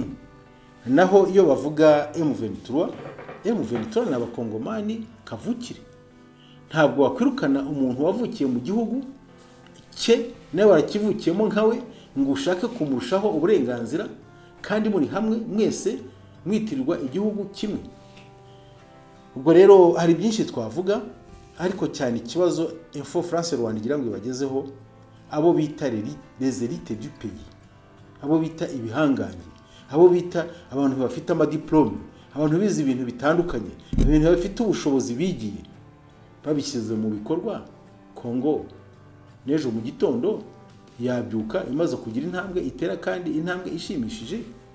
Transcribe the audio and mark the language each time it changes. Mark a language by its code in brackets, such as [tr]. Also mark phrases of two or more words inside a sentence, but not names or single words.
[rw] Naho iyo bavuga M23 n'abakongomani kavukire, ntabwo wakwirukana umuntu wavukiye mu gihugu cye nawe warakivukiyemo nkawe ngo ushake kumurushaho uburenganzira, kandi muri hamwe mwese mwitirirwa igihugu kimwe. Ubwo rero hari byinshi twavuga, ariko cyane ikibazo Info France Rwanda igira ngo ibagezeho abo bita [fr] les élites du pays, [rw] abo bita ibihangange, abo bita abantu bafite amadiplome, abantu bize ibintu bitandukanye, ibintu bafite ubushobozi bigiye, babishyize mu bikorwa. Kongo n'ejo mu gitondo yabyuka imaze kugira intambwe itera, kandi intambwe ishimishije.